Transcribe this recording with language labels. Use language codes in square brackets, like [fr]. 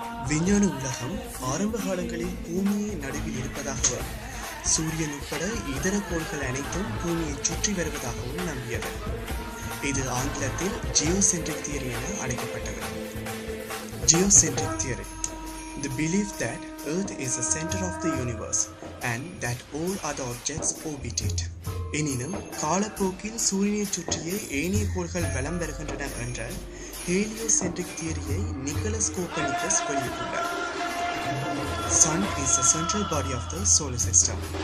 [ta] விஞ்ஞான உலகம் ஆரம்ப காலங்களில் பூமியை நடுவில் இருப்பதாகவும் சூரியன் உட்பட இதர கோள்கள் அனைத்தும் பூமியை சுற்றி வருவதாகவும் நம்பியது. இது ஆங்கிலத்தில் ஜியோசென்ட்ரிக் தியரி என அழைக்கப்பட்டது. [en] Geocentric theory. The belief that Earth is the center of the universe and that all other objects orbit it. [ta] எனினும் காலப்போக்கில் சூரியனை சுற்றிய ஏனைய கோள்கள் வலம் வருகின்றன என்ற ஹேலியோசென்ட்ரிக் தியரியை நிக்கோலஸ் கோப்பர்னிகஸ் வெளியிட்டுள்ளார். [en] Sun is the central body of the solar system.